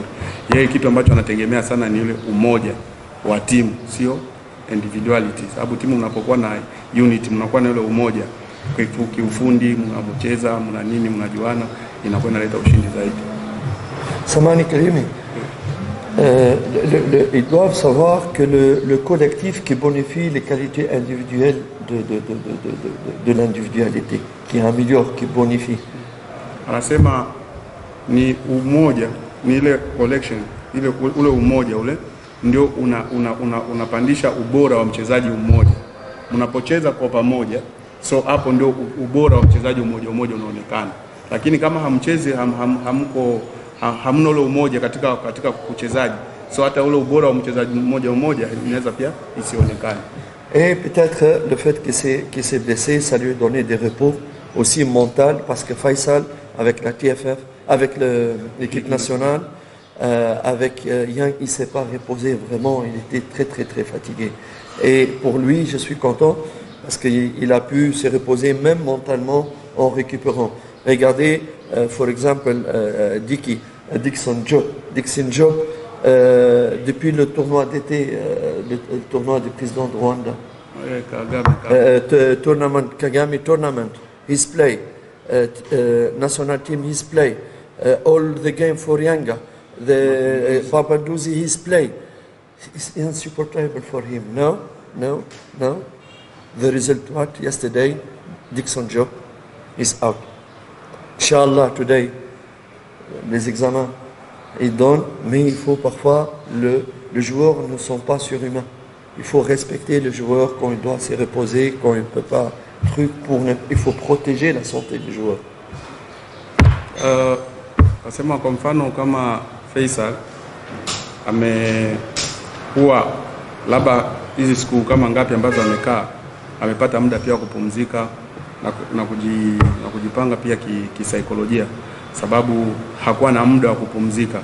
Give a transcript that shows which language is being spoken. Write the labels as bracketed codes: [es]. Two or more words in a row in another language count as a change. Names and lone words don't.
[sw] Yeye kitu ambacho anategemea sana ni ile umoja wa timu, sio individuality, sababu timu mnapokuwa na unity, mnakuwa na ile umoja kiufundi, mnapocheza, mna nini, mnajuana, inakuwa inaleta ushindi zaidi. [fr] Samani Karimi, Ils doivent savoir que le collectif qui bonifie les qualités individuelles de l'individualité, qui améliore, qui bonifie. [sw] Anasema ni umoja, ni ile collection, ule umoja ule ndio unapandisha ubora wa mchezaji mmoja. Mnapocheza kwa pamoja, so hapo ndio ubora wa mchezaji mmoja unaonekana. Lakini kama hamchezi hamna ule umoja katika kuchezaji, so hata ule ubora wa mchezaji mmoja inaweza pia isionekane. [fr] Et peut-être le fait qu'il s'est blessé, ça lui a donné des repos aussi mental, parce que Faisal, avec la TFF, avec l'équipe nationale, avec Yang, il ne s'est pas reposé vraiment, il était très très très fatigué. Et pour lui, je suis content, parce qu'il a pu se reposer même mentalement en récupérant. Regardez, [en] for example, Dixon Job, [fr] depuis le tournoi d'été, le tournoi du président de Rwanda, [en] Kagame tournament, he's play, national team he's play, all the game for Yanga, the Papanduzi he's play. It's insupportable for him. No. The result what? Yesterday, Dixon Job is out. Inshallah, today, [fr] les examens, ils donnent, mais il faut parfois, les joueurs ne sont pas surhumains. Il faut respecter le joueur quand il doit se reposer, quand il ne peut pas, il faut protéger la santé du joueur. [sw] Kasema kwa mfano kama Faisal amekuwa labda hizi siku kama ngapi ambazo amekaa, amepata muda pia kupumzika na kujipanga pia kisaikolojia, sababu hakuwa na muda wa kupumzika.